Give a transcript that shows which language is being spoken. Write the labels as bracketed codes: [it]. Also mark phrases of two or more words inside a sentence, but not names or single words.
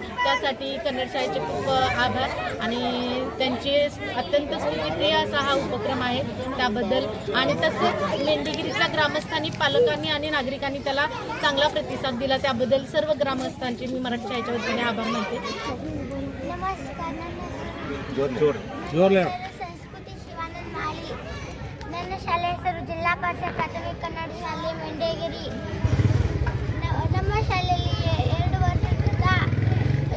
[mr] त्यासाठी कन्नड शाळेचे खूप आभार आणि त्यांचे अत्यंत स्तुतिप्रिय असा हा उपक्रम आहे त्याबद्दल. आणि तसेच मेंढीगिरीतल्या ग्रामस्थांनी, पालकांनी आणि नागरिकांनी त्याला चांगला प्रतिसाद दिला त्याबद्दल सर्व ग्रामस्थांचे मी मराठी शाळेच्या वतीने आभार मानते. नमस्कार. [kn] ಸಂಸ್ಕೃತಿ ಶಿವಾನಂದ ಮಾಳಿ. ನನ್ನ ಶಾಲೆ ಹೆಸರು ಜಿಲ್ಲಾ ಪರಿಷತ್ ಪ್ರಾಥಮಿಕ ಕನ್ನಡ ಶಾಲೆ ಮೆಂಡೇಗಿರಿ. ನಮ್ಮ ಶಾಲೆಯಲ್ಲಿ 2 ವರ್ಷದಿಂದ